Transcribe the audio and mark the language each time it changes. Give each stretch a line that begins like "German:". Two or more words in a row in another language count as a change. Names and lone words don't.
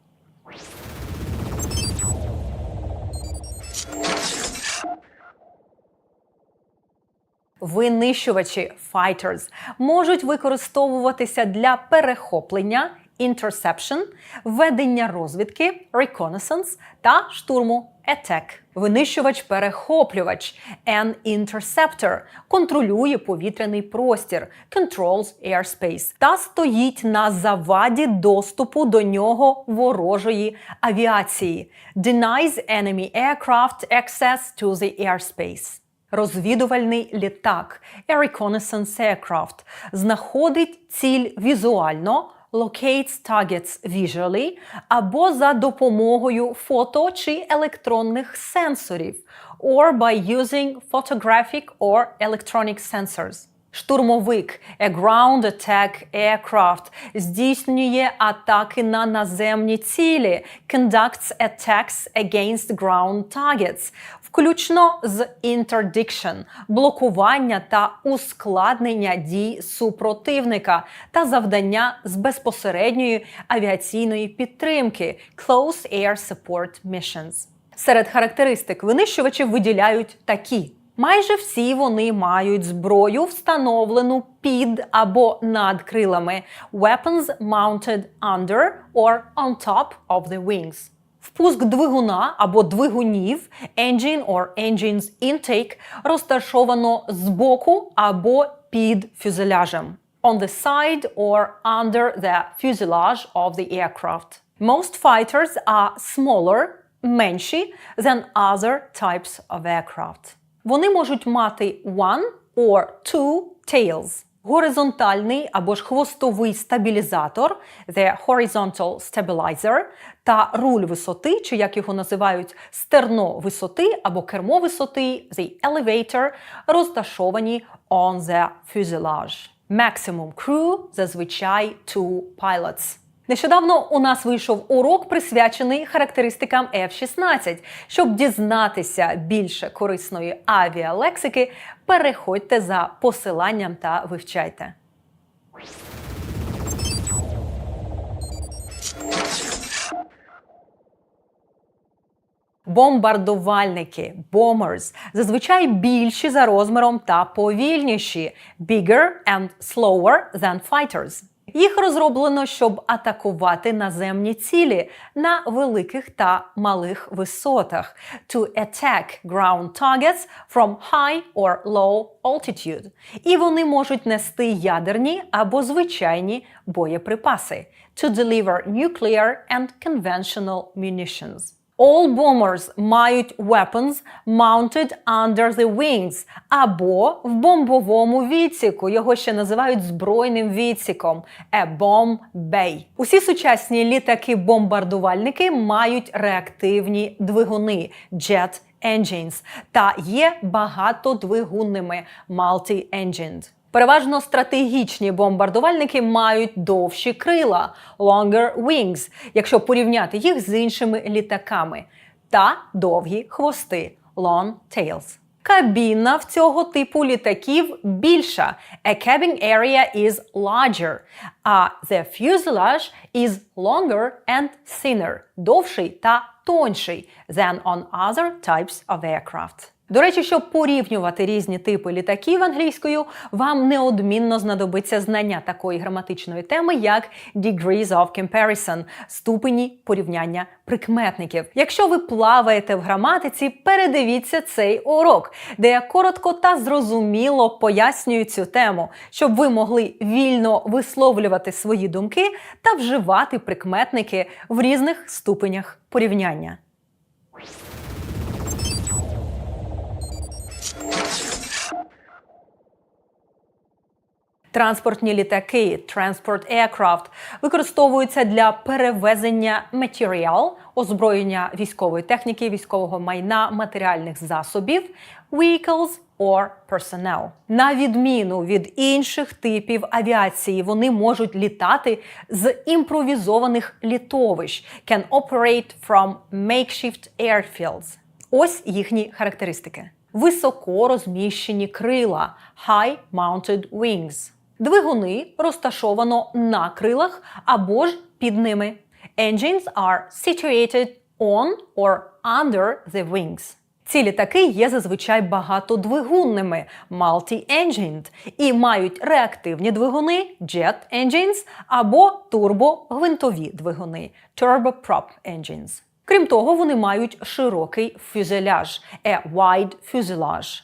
Ukrainian: Винищувачі fighters можуть використовуватися для перехоплення interception, ведення розвідки reconnaissance та штурму attack. Винищувач-перехоплювач
English: an interceptor
Ukrainian: контролює повітряний простір
English: controls airspace
Ukrainian: та стоїть на заваді доступу до нього ворожої авіації
English: denies enemy aircraft access to the airspace.
Ukrainian: Розвідувальний літак
English: a reconnaissance aircraft
Ukrainian: знаходить ціль візуально
English: locates targets visually
Ukrainian: або за допомогою фото чи електронних сенсорів
English: or by using photographic or electronic sensors.
Ukrainian: Штурмовик
English: a ground attack aircraft
Ukrainian: здійснює атаки на наземні цілі
English: conducts attacks against ground targets,
Ukrainian: включно з interdiction – блокування та ускладнення дій супротивника та завдання з безпосередньої авіаційної підтримки
English: close air support missions.
Ukrainian: Серед характеристик винищувачів виділяють такі. Майже всі вони мають зброю, встановлену під або над крилами
English: weapons mounted under or on top of the wings.
Ukrainian: Впуск двигуна або двигунів
English: engine or engines intake
Ukrainian: розташовано збоку або під фюзеляжем
English: on the side or under the fuselage of the aircraft. Most fighters are smaller, менші than other types of aircraft.
Ukrainian: Вони можуть мати
English: one or two tails.
Ukrainian: Горизонтальний або ж хвостовий стабілізатор
English: the horizontal stabilizer
Ukrainian: та руль висоти, чи як його називають стерно висоти або кермо висоти
English: the elevator
Ukrainian: розташовані
English: on the fuselage. Maximum crew зазвичай 2 pilots.
Ukrainian: Нещодавно у нас вийшов урок, присвячений характеристикам F-16. Щоб дізнатися більше корисної авіалексики, переходьте за посиланням та вивчайте. Бомбардувальники bombers зазвичай більші за розміром та повільніші
English: bigger and slower than fighters.
Ukrainian: Їх розроблено, щоб атакувати наземні цілі на великих та малих висотах
English: to attack ground targets from high or low altitude.
Ukrainian: І вони можуть нести ядерні або звичайні боєприпаси
English: to deliver nuclear and conventional munitions. All bombers мають weapons mounted under the wings
Ukrainian: або в бомбовому відсіку. Його ще називають збройним відсіком –
English: a bomb bay.
Ukrainian: Усі сучасні літаки-бомбардувальники мають реактивні двигуни –
English: jet engines
Ukrainian: та є багатодвигунними – multi-engined. Переважно стратегічні бомбардувальники мають довші крила –
English: longer wings,
Ukrainian: якщо порівняти їх з іншими літаками, та довгі хвости –
English: long tails.
Ukrainian: Кабіна в цього типу літаків більша.
English: A cabin area is larger. А the fuselage is longer and thinner.
Ukrainian: Довший та тонший
English: than on other types of aircraft.
Ukrainian: До речі, щоб порівнювати різні типи літаків англійською, вам неодмінно знадобиться знання такої граматичної теми, як
English: degrees of comparison –
Ukrainian: ступені порівняння прикметників. Якщо ви плаваєте в граматиці, передивіться цей урок, де я коротко та зрозуміло пояснюю цю тему, щоб ви могли вільно висловлювати свої думки та вживати прикметники в різних ступенях порівняння. Транспортні літаки,
English: transport aircraft,
Ukrainian: використовуються для перевезення матеріал, озброєння військової техніки, військового майна, матеріальних засобів,
English: vehicles or personnel.
Ukrainian: На відміну від інших типів авіації, вони можуть літати з імпровізованих літовищ,
English: can operate from makeshift airfields.
Ukrainian: Ось їхні характеристики. Високо розміщені крила,
English: high-mounted wings.
Ukrainian: Двигуни розташовано на крилах або ж під ними.
English: Engines are situated on or under the wings.
Ukrainian: Ці літаки є зазвичай багатодвигунними, multi-engined, і мають реактивні двигуни,
English: jet engines,
Ukrainian: або турбогвинтові двигуни,
English: turboprop engines.
Ukrainian: Крім того, вони мають широкий фюзеляж –
English: a wide fuselage.